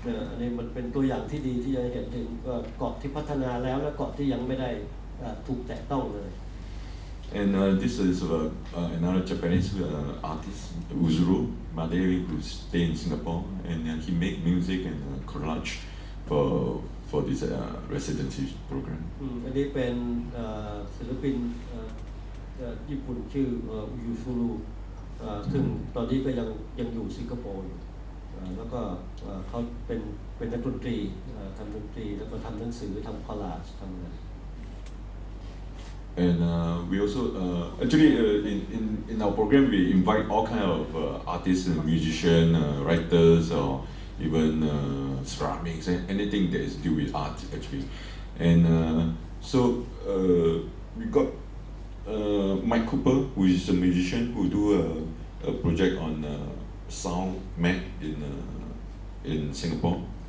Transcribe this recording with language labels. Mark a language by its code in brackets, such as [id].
[th] อันนี้มันเป็นตัวอย่างที่ดีที่จะเห็นถึงเกาะที่พัฒนาแล้วและเกาะที่ยังไม่ได้ถูกแตะต้องเลย [en] And this is another Japanese artist, Uzuru Madewi, who stay in Singapore, and he make music and collage for this residency program. [th] อันนี้เป็นศิลปินญี่ปุ่นชื่อยูซูรุซึ่งตอนนี้ก็ยังอยู่สิงคโปร์อยู่แล้วก็เขาเป็นนักดนตรีทำดนตรีแล้วก็ทำหนังสือทำคอลลาจทำอะไร [en] and we also actually in our program we invite all kind of artists and musicians, writers, or even ceramics and anything that is do with art actually. And so we got Mike Cooper, who is a musician who do a project on sound Mac in Singapore.